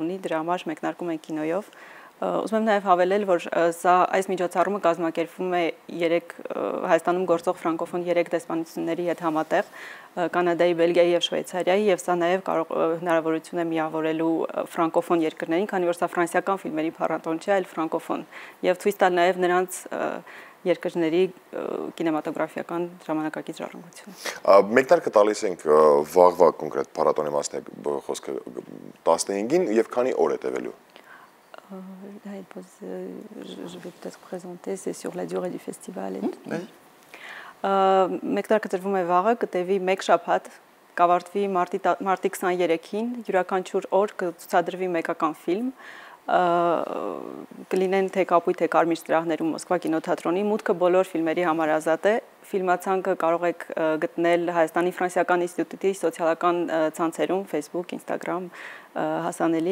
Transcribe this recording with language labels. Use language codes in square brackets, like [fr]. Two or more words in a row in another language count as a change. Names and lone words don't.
[hy] ունի, դրա համար մեկնարկում են կինոյով։ Ուզում եմ նաև հավելել, որ սա այս միջոցառումը կազմակերպվում է Հայաստանում գործող ֆրանկոֆոն 3 դեսպանությունների հետ համատեղ, Կանադայի, Բելգիայի եւ Շվեյցարիայի, եւ սա նաև հնարավորություն է միավորելու ֆրանկոֆոն երկրներին, քանի որ սա ֆրանսիական ֆիլմերի փառատոն չէ, այլ ֆրանկոֆոն, եւ ցույց տալ նաև նրանց երկրների կինեմատոգրաֆիական ժամանակակից ժառանգությունը։ Մեկնարկը տալիս ենք վաղվա կոնկրետ փառատոնի մասն է խոսքը 15-ին եւ քանի օր է տևելու։ [fr] Je vais peut-être présenter, c'est sur la durée du festival. [hy] Մեկնարկը տրվում է վաղը, կտևի 1 շաբաթ, կավարտվի մարտի 23-ին, յուրաքանչյուր օր կցուցադրվի մեկական ֆիլմ, կլինեն թե կապույտ թե կարմիր սրահներում Մոսկվա կինոթատրոնի, մուտքը բոլոր ֆիլմերի համար ազատ է, ֆիլմացանկը կարող եք գտնել Հայաստանի ֆրանսիական ինստիտուտի սոցիալական ցանցերում, Facebook, Instagram, հասանելի է։